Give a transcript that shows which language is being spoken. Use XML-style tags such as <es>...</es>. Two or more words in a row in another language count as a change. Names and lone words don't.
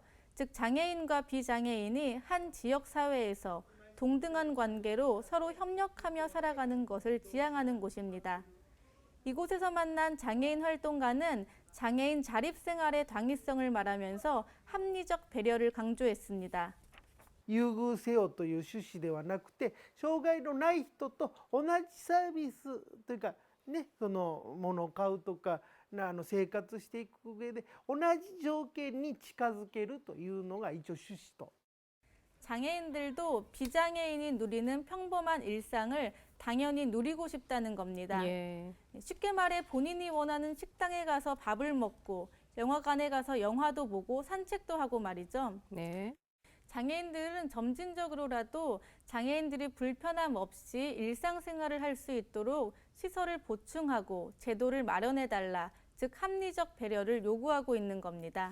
<ko>즉 장애인과 비장애인이 한 지역 사회에서 동등한 관계로 서로 협력하며 살아가는 것을 지향하는 곳입니다. 이곳에서 만난 장애인 활동가는 장애인 자립생활의 당위성을 말하면서 합리적 배려를 강조했습니다.</ko> <ja>優遇せよという趣旨ではなくて、障害のない人と同じサービスというかね、その物を買うとか生活していく上で同じ条件に近づけるというのが一応趣旨と。</ja> <ko>장애인들도 비장애인이 누리는 평범한 일상을 당연히 누리고 싶다는 겁니다. 예. 쉽게 말해 본인이 원하는 식당에 가서 밥을 먹고 영화관에 가서 영화도 보고 산책도 하고 말이죠. 네. 장애인들은 점진적으로라도 장애인들이 불편함 없이 일상생활을 할 수 있도록 시설을 보충하고 제도를 마련해달라, 즉 합리적 배려를 요구하고 있는 겁니다.</ko>